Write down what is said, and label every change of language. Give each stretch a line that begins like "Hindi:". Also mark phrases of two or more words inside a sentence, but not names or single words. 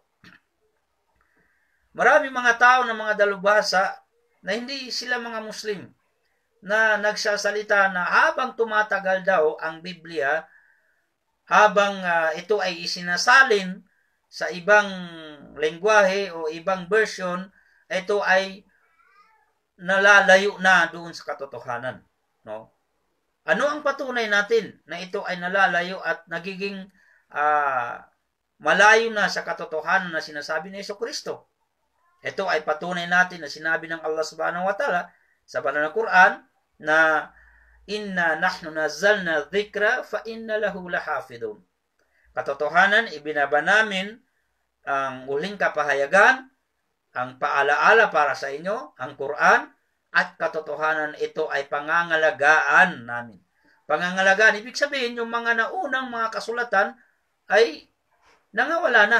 Filipino: Maraming mga tao na mga dalubhasa na hindi sila mga Muslim na nagsasalita na habang tumatagal daw ang Biblia, habang ito ay isinasalin sa ibang lengguwahe o ibang version, ito ay nalalayo na doon sa katotohanan. No? Ano ang patunay natin na ito ay nalalayo at nagiging malayo na sa katotohanan na sinasabi ni Jesucristo? Ito ay patunay natin na sinabi ng Allah
Arabic: سبحانه وتعالى
Filipino: sa banal na Quran na
Arabic: إنا نحن نزلنا الذكر فإنا له لحافظون.
Filipino: Katotohanan, ibinaba namin ang uling kapahayagan, ang paalaala para sa inyo, ang Quran, at katotohanan ito ay pangangalagaan namin. Pangangalagaan, ibig sabihin yung mga naunang mga kasulatan ay nangawala na.